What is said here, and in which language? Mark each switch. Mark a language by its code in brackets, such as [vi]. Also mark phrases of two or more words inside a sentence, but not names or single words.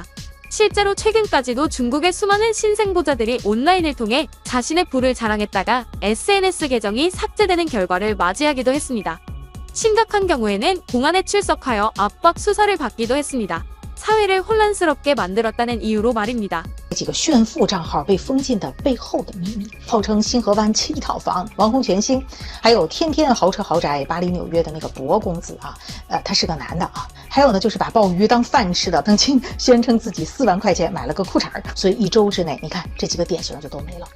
[ko] 실제로 최근까지도 중국의 수많은 신생보자들이 온라인을 통해 자신의 부를 자랑했다가 SNS 계정이 삭제되는 결과를 맞이하기도 했습니다. 심각한 경우에는 공안에 출석하여 압박 수사를 받기도 했습니다. 사회를 혼란스럽게 만들었다는 이유로 말입니다. [zh] 几个炫富账号被封禁的背后的秘密，号称星河湾7套房、王红全星，还有天天豪车豪宅、巴黎纽约的那个博公子啊，他是个男的啊。还有呢，就是把鲍鱼当饭吃的邓青，宣称自己4万块钱买了个裤衩，所以1周之内，你看这几个典型就都没了。